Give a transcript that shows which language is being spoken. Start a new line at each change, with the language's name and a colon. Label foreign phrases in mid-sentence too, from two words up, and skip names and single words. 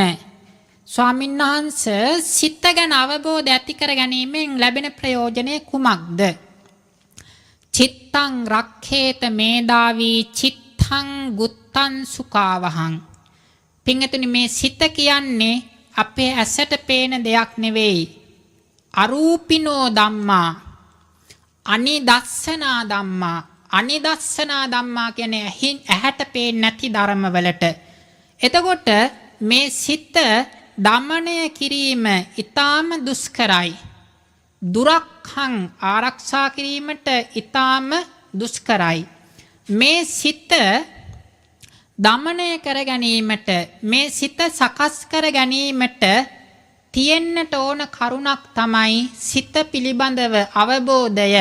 Sinhala: ස්වාමීන් වහන්සේ, සිත ගැන අවබෝධය ඇති කර ගැනීමෙන් ලැබෙන ප්‍රයෝජනය කුමක්ද?
Pali: චිත්තං රක්ඛේත මේදාවී චිත්තං ගුත්තං සුඛාවහං.
Sinhala: පින්තුනි, මේ සිත කියන්නේ අපේ ඇසට පේන දෙයක් නෙවෙයි.
Pali: අරූපිනෝ ධම්මා, අනිදස්සනා ධම්මා. අනිදස්සනා ධම්මා
Sinhala: කියන්නේ ඇහැට පේන්නේ නැති ධර්මවලට. එතකොට මේ සිත දමනය කිරීම ඊටාම දුෂ්කරයි. දුරක්ඛං ආරක්ෂා කිරීමට ඊටාම දුෂ්කරයි. මේ සිත දමනය කර ගැනීමට, මේ සිත සකස් කර ගැනීමට තියෙන්නට ඕන කරුණක් තමයි සිත පිළිබඳව අවබෝධය.